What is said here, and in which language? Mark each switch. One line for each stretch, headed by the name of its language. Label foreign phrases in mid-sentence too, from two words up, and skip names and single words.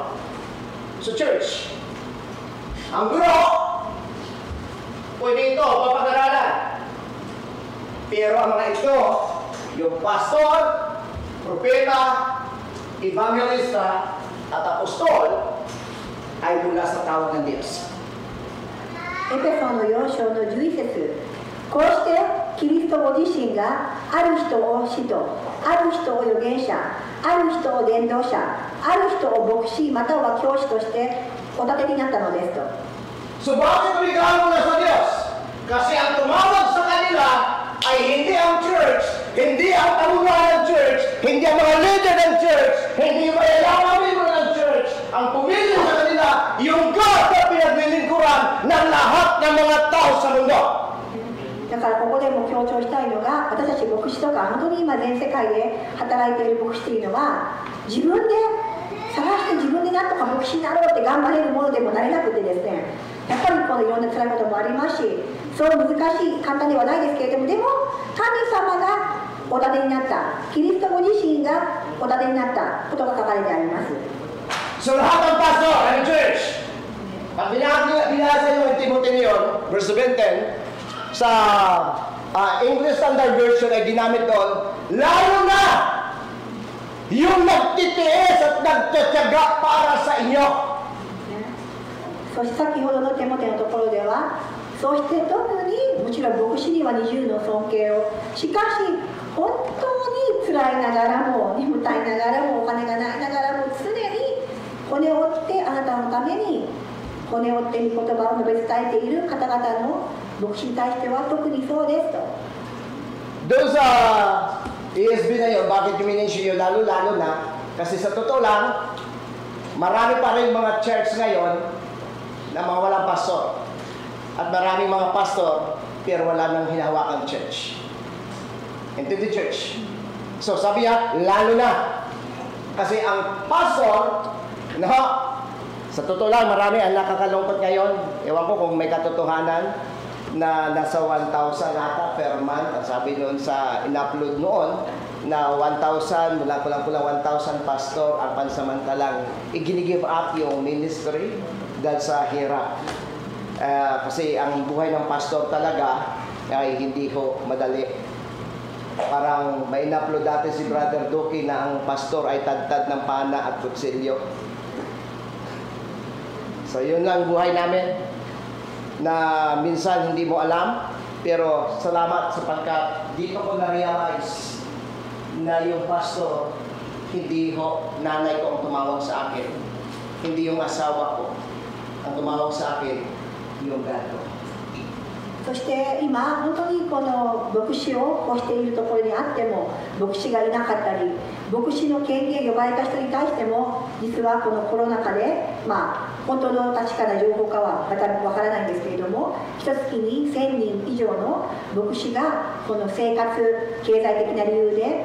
Filipino: So church, ang guro, pwede ito papag-aralan. Pero ang mga ito, yung pastor, propeta, evangelista, at apostol, ay mula sa tawag ng Diyos.
Japanese: エペソの4章の11節。こうしてキリストご自身がある人を使徒、ある人を預言者、ある人を伝道者、ある人を牧師または教師としてお立てになったのですと。
Filipino: So bakit regalo na sa Diyos? Kasi ang tumawag sa kanila ay hindi ang church, hindi ang talunan ng church, hindi ang mga leader ng church, hindi yung mayayaman membro ng church. Ang pumili sa kanila, yung God na pinaglilingkuran ng lahat ng mga tao sa mundo.
Japanese: だからここでも強調したいのが、私たち牧師とか本当に今全世界で働いている牧師というのは、自分で探して自分でなんとか牧師になろうって頑張れるものでもなれなくてですね、やっぱりこのいろんな辛いこともありますし、そう難しい簡単ではないですけれども、でも神様がお立てになった、キリストご自身がお立てになったことが書かれてあります。
Filipino: So lahat ng pastor ng church, pag binasa nyo yung Timothy yun, verse 17, sa English Standard Version ay ginamit doon, lalo na yung nagtitiis at nagtatyaga para sa inyo.
Japanese: そして先ほどのテモテのところでは、そして特にもちろん牧師には二重の尊敬を、しかし本当に辛いながらも眠たいながらもお金がないながらも常に骨を折ってあなたのために骨を折って御言葉を述べ伝えている方々の牧師に対しては特にそうですと。
Filipino: Doon sa ESB na yun, bakit i-mention yun lalo-lalo na? Kasi sa totoo lang, marami pa rin mga church ngayon na mga walang pastor. At maraming mga pastor, pero wala nang hinahawakang church.
English: Into the church.
Filipino: So sabi niya, lalo na. Kasi ang pastor, no, sa totoo lang, marami ang nakakalungkot ngayon. Ewan ko kung may katotohanan na nasa 1,000 ata per month. Ang sabi noon sa in-upload noon na 1,000, mula kulang-kulang 1,000 pastor ang pansamantalang
English: i-give up
Filipino: yung ministry dahil sa hirap. Kasi ang buhay ng pastor talaga ay hindi ho madali. Parang may in-upload dati si Brother Duki na ang pastor ay tadtad ng pana at kutsilyo. So yun lang buhay namin na minsan hindi mo alam, pero salamat sapagkat dito ko na-realize na yung pastor, hindi ho nanay ko ang tumawag sa akin, hindi yung asawa ko ang tumawag sa akin, yung God ko.
Japanese: そして今本当にこの牧師をこうしているところにあっても牧師がいなかったり牧師の権限を呼ばれた人に対しても実はこのコロナ禍で本当の確かな情報かはまたわからないんですけれども一月に1000人以上の牧師がこの生活経済的な理由で